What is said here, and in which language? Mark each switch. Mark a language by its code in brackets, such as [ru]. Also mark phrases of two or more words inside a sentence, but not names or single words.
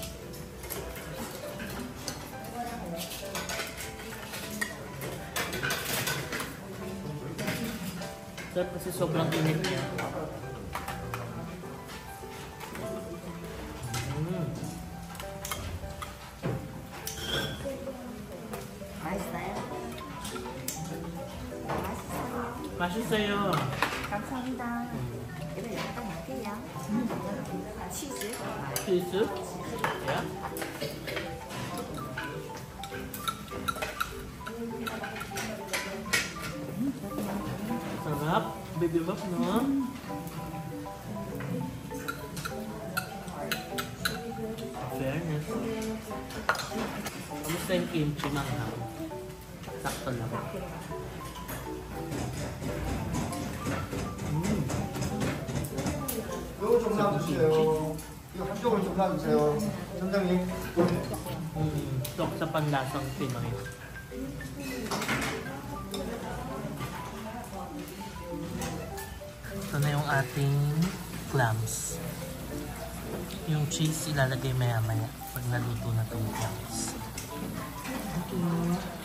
[tl] Sarap kasi sobrang init niya. [ko] 맛있어요? 맛있어요. 감사합니다. 이거 약간 약해요. 치즈. 치즈? [en] Yeah. [tl] Sarap. Bibimbap, no? Fairness. Kamusta yung kimchi manghang? Sakto lang. [ko] 이거 좀 놔주세요. 이거 한쪽을 좀 놔주세요. 점장님. [tl] Tok sa panlasang Pinoy. Ito na yung ating clams. Yung cheese ilalagay maya-maya pag naluto na itong clams. [en] Thank you.